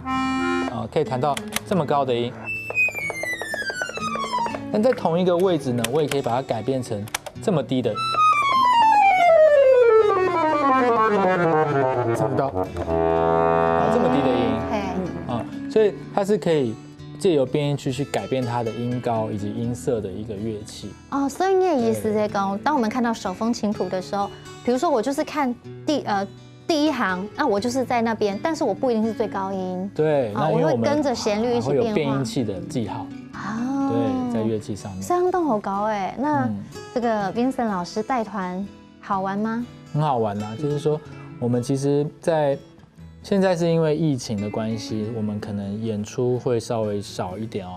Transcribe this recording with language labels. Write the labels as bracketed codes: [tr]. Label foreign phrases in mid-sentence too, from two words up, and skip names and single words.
[zh] 可以彈到這麼高的音，但在同一個位置呢，我也可以把它改變成這麼低的，這麼高，這麼低的音，所以它是可以借由變音器去改變它的音高以及音色的一個樂器。所以你的意思在講，當我們看到手風琴譜的時候，比如說我就是看第一行，那我就是在那邊，但是我不一定是最高音。對，那我會跟着旋律一起變化。會有變音器的記號。對，在樂器上面。相當好高哎，那這個 Vincent 老師帶團好玩嗎？很好玩啊，就是說我們其實現在是因為疫情的關係，我們可能演出會稍微少一點哦。